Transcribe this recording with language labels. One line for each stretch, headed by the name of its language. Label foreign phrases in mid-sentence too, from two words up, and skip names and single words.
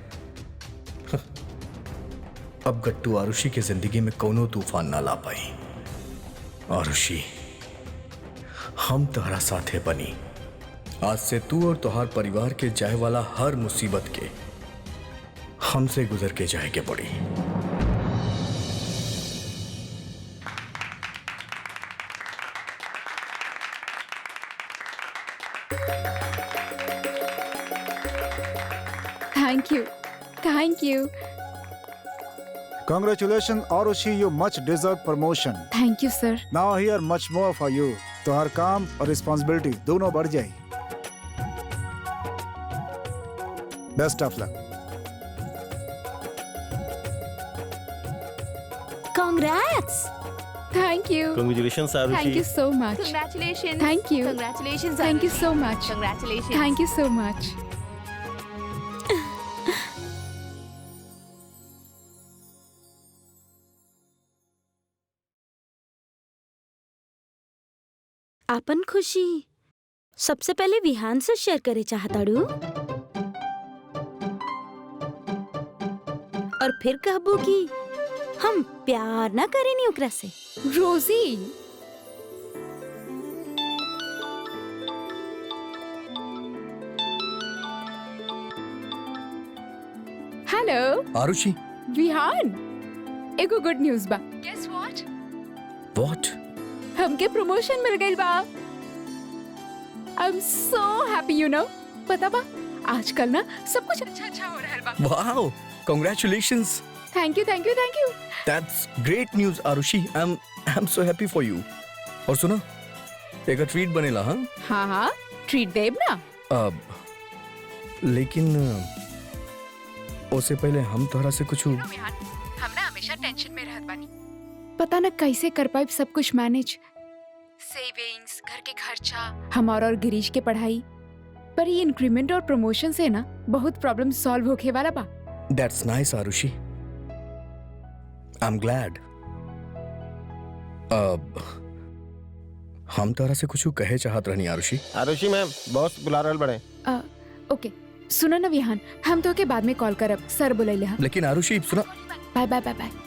Bhojpuri: अब गट्टू आरुषि के जिंदगी में कोनो तूफान ना ला पाई। आरुषि, हम तोहरा साथे बनी। आज से तू और तोहार परिवार के जाए वाला हर मुसीबत के हमसे गुजर के जाए के पड़ी।
English: Thank you. Congratulations, Arushi, you much deserved promotion. Thank you sir. Now here much more for you.
Bhojpuri: तो हर काम और रिस्पॉन्सिबिलिटी दोनों बढ़ जाए।
English: Best of luck. Congrats! Thank you. Congratulations, Thank you आरुषि। so much. Congratulations. Thank you. Congratulations. Thank you Arushi. so much. Congratulations. Thank you so much.
Bhojpuri: आपन खुशी सबसे पहले विहान से शेयर करे चाहताड़ू और फिर कहबू कि हम प्यार ना करेनी ओकरा से। रोजी, हेलो आरुषि, विहान, एगो
English: good news
Bhojpuri: बा।
English: Guess what?
Bhojpuri: व्हाट?
English: हमके प्रमोशन मिल गई बा। I am so happy, you know.
Bhojpuri: पता बा, आजकल ना सब कुछ अच्छा हो रहा बा।
English: Wow, congratulations. Thank you thank you thank you. That's great news आरुषि. I am so happy for you।
Bhojpuri: और सुना, एक ट्रीट बनेला। हाँ हाँ, ट्रीट देब ना। अब लेकिन उससे पहले हम तोहरा से कुछ। हम ना हमेशा टेंशन में रहत बानी, पता ना कैसे कर पाए सब कुछ मैनेज। सेविंग्स, घर के खर्चा, हमारा और गिरीश के पढ़ाई। पर ये इंक्रीमेंट और प्रमोशन से ना बहुत
English: problem solve
Bhojpuri: होके वाला बा।
English: That's nice आरुषि, I am glad.
Bhojpuri: अब हम तोहरा से कुछ कहे चाहत रहनी आरुषि। आरुषि मैम, बॉस बुला रहल बड़े। ओके, सुनो ना विहान, हम तो के बाद में कॉल करब, सर बुलाइले हा। लेकिन आरुषि सुना।
English: Bye bye bye bye.